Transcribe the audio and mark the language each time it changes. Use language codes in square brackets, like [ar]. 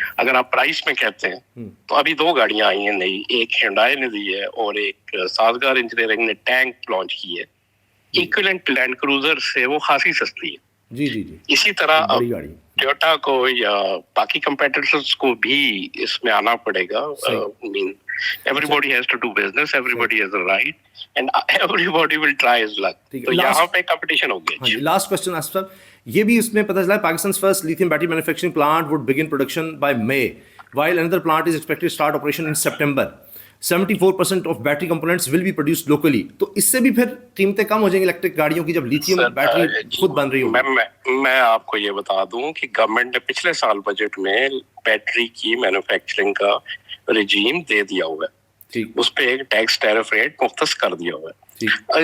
[ur] اگر آپ پرائس میں کہتے ہیں تو ابھی 2 گاڑیاں آئی ہیں نئی، ایک ہنڈائی نے دی ہے اور ایک سازگار انجینئرنگ نے ٹینک لانچ کی ہے. ایکویلنٹ لینڈ کروزر سے وہ خاصی سستی ہے. اسی طرح ٹویوٹا کو یا باقی کمپیٹیٹرز کو بھی اس میں آنا پڑے گا. [en] Everybody has to do business, everybody has a right, and everybody will try his luck. [ur] تو یہاں پہ کمپٹیشن ہو گیا. [en] last question Asif صاحب، [ur] یہ بھی اس میں پتہ چلا [en] Pakistan first lithium battery manufacturing plant would begin production by May, while another plant is expected to start operation in September. 74% of battery components will be produced locally. [ur] تو اس سے بھی پھر قیمتیں کم ہو جائیں گی الیکٹرک گاڑیوں کی جب لیتھیم بیٹری خود بن رہی ہوگی. میں آپ کو یہ بتا دوں کہ گورنمنٹ نے پچھلے سال بجٹ میں بیٹری کی مینوفیکچرنگ کا رجیم دے دیا ہوا ہے. اس پہ ایک ٹیکس ٹیرف ریٹ مختص کر دیا ہوا ہے.